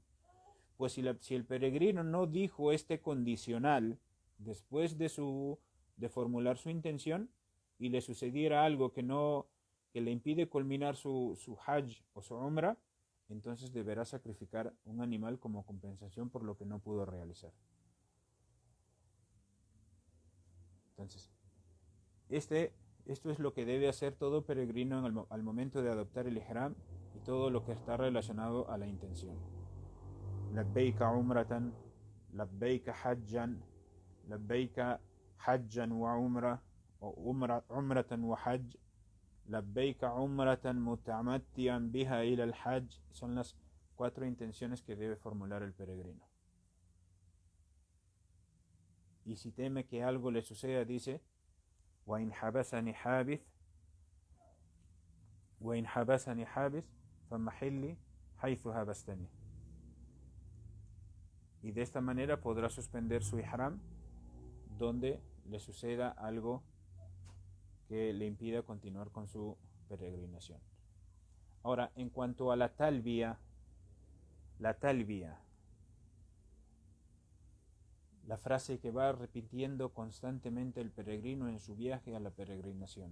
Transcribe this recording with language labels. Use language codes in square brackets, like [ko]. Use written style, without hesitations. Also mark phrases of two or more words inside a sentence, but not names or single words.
[es] Pues si el peregrino no dijo este condicional después de formular su intención y le sucediera algo que le impide culminar su hajj o su umrah, entonces deberá sacrificar un animal como compensación por lo que no pudo realizar. Entonces, esto es lo que debe hacer todo peregrino al momento de adoptar el ihram y todo lo que está relacionado a la intención. [ar] لبيك عمرة، لبيك حجا، لبيك حجا وعمرة, o عمرة وحجا، لبيك عمرة متمتعا بها إلى الحج. [es] Son las 4 intenciones que debe formular el peregrino. Y si teme que algo le suceda, dice: [ar] وإن حبسني حابس فمحلي حيث حبستني. [es] Y de esta manera podrá suspender su ihram donde le suceda algo que le impida continuar con su peregrinación. Ahora, en cuanto a la talbiya, la frase que va repitiendo constantemente el peregrino en su viaje a la peregrinación.